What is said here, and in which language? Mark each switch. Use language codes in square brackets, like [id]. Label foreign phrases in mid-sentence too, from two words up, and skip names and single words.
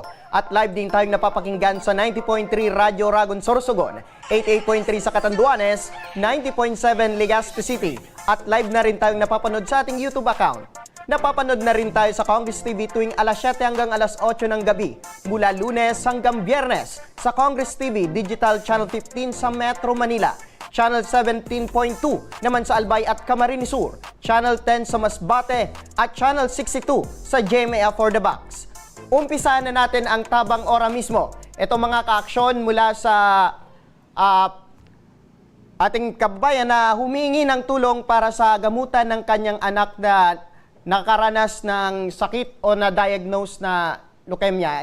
[tl] At live din tayong napapakinggan sa 90.3 Radyo Ragon Sorsogon, 88.3 sa Catanduanes, 90.7 Legazpi City. At live na rin tayong napapanood sa ating YouTube account. Napapanood na rin tayo sa Congress TV tuwing alas 7 hanggang alas 8 ng gabi, mula Lunes hanggang Biyernes sa Congress TV Digital Channel 15 sa Metro Manila, Channel 17.2 naman sa Albay at Camarines Sur, Channel 10 sa Masbate at Channel 62 sa GMA for the Box. Umpisahan na natin ang tabang ora mismo. Ito mga ka-aksyon mula sa ating kabayan na humingi ng tulong para sa gamutan ng kanyang anak na nakaranas ng sakit o na-diagnose na leukemia.